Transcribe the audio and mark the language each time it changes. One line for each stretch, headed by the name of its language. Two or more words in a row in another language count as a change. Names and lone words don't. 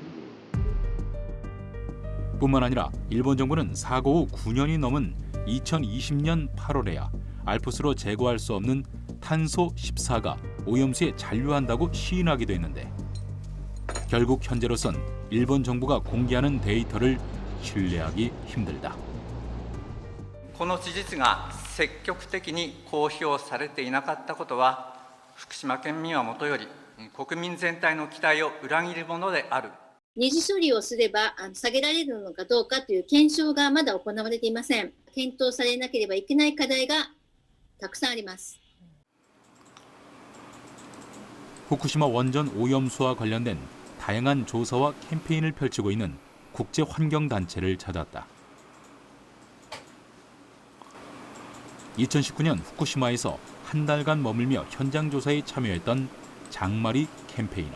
Korean: 뿐만 아니라 일본 정부는 사고 후 9년이 넘은 2020년 8월에야 알프스로 제거할 수 없는 탄소 14가 오염수에 잔류한다고 시인하기도 했는데 결국 현재로선 일본 정부가 공개하는 데이터를 신뢰하기 힘들다.
Japanese: この事実が積極的に公表されていなかったことは、福島県民はもとより国民全体の期待を裏切るものである。二次処理をすれば下げられるのかどうかという検証がまだ行われていません。検討されなければいけない課題がたくさんあります。
Korean: 후쿠시마 원전 오염수와 관련된 다양한 조사와 캠페인을 펼치고 있는 국제환경단체를 찾았다. 2019년 후쿠시마에서 한 달간 머물며 현장 조사에 참여했던 장마리 캠페이너.